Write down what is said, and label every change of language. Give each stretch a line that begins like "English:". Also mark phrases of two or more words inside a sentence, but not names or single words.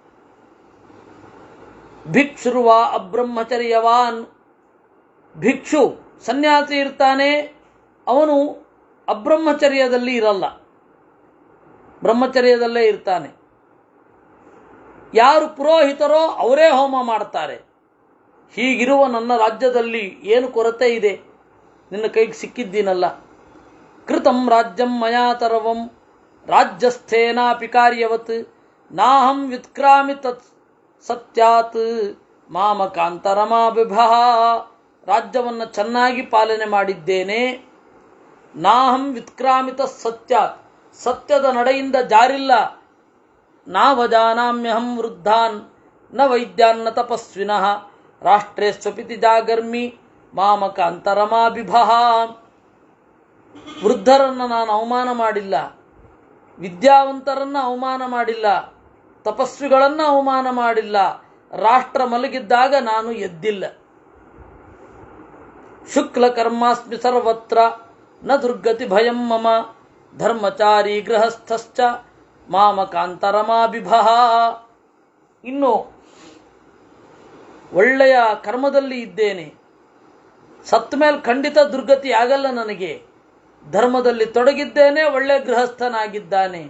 Sanskrit: ಭಿಕ್ಷುರ್ವಾ ಅಬ್ರಹ್ಮಚರ್ಯವಾನ್,
Kannada: ಭಿಕ್ಷು ಸನ್ಯಾಸಿ ಇರ್ತಾನೆ, ಅವನು ಅಬ್ರಹ್ಮಚರ್ಯದಲ್ಲಿ ಇರಲ್ಲ, ಬ್ರಹ್ಮಚರ್ಯದಲ್ಲೇ ಇರ್ತಾನೆ. ಯಾರು ಪುರೋಹಿತರೋ ಅವರೇ ಹೋಮ ಮಾಡ್ತಾರೆ. ಹೀಗಿರುವ ನನ್ನ ರಾಜ್ಯದಲ್ಲಿ ಏನು ಕೊರತೆ ಇದೆ? ನಿನ್ನ ಕೈಗೆ ಸಿಕ್ಕಿದ್ದೀನಲ್ಲ.
Sanskrit: ಕೃತಂ ರಾಜ್ಯಂ ಮಯಾ ತರವಂ ರಾಜ್ಯಸ್ಥೇನಾಪಿ ಕಾರ್ಯವತ್ ನಾಹಂ ವ್ಯುತ್ಕ್ರಾಮಿ ತತ್ ಸತ್ಯಾತ್ ಮಾಮಕಾಂತರಮಾಭಿಭಃ.
Kannada: ರಾಜ್ಯವನ್ನು ಚೆನ್ನಾಗಿ ಪಾಲನೆ ಮಾಡಿದ್ದೇನೆ.
Sanskrit: ನಾಹಂ ವ್ಯುತ್ಕ್ರಾಮಿತ ಸತ್ಯಾತ್,
Kannada: ಸತ್ಯದ ನಡೆಯಿಂದ ಜಾರಿಲ್ಲ.
Sanskrit: ನಾವಜಾನಾಮ್ಯಹಂ ವೃದ್ಧಾನ್ ನ ವೈದ್ಯಾನ್ನ ತಪಸ್ವಿನಃ ರಾಷ್ಟ್ರೇ ಸ್ವಪಿತಿ ಜಾಗರ್ಮಿ ಮಾಮಕಾಂತರಮಾಭಿಭಃ.
Kannada: ವೃದ್ಧರನ್ನು ನಾನು ಅವಮಾನ ಮಾಡಿಲ್ಲ, ವಿದ್ಯಾವಂತರನ್ನು ಅವಮಾನ ಮಾಡಿಲ್ಲ, ತಪಸ್ವಿಗಳನ್ನು ಅವಮಾನ ಮಾಡಿಲ್ಲ. ರಾಷ್ಟ್ರ ಮಲಗಿದ್ದಾಗ ನಾನು ಎದ್ದಿಲ್ಲ.
Sanskrit: ಶುಕ್ಲ ಕರ್ಮಾಸ್ಮಿ ಸರ್ವತ್ರ ನ ದುರ್ಗತಿ ಭಯಂ ಮಮ ಧರ್ಮಚಾರಿ ಗೃಹಸ್ಥಶ್ಚ ಮಾಮಕಾಂತರಮಾಭಿಭಃ.
Kannada: ಇನ್ನು ಒಳ್ಳೆಯ ಕರ್ಮದಲ್ಲಿ ಇದ್ದೇನೆ. ಸತ್ತ ಮೇಲೆ ಖಂಡಿತ ದುರ್ಗತಿ ಆಗಲ್ಲ ನನಗೆ. ಧರ್ಮದಲ್ಲಿ ತೊಡಗಿದ್ದೇನೆ, ಒಳ್ಳೆಯ ಗೃಹಸ್ಥನಾಗಿದ್ದಾನೆ.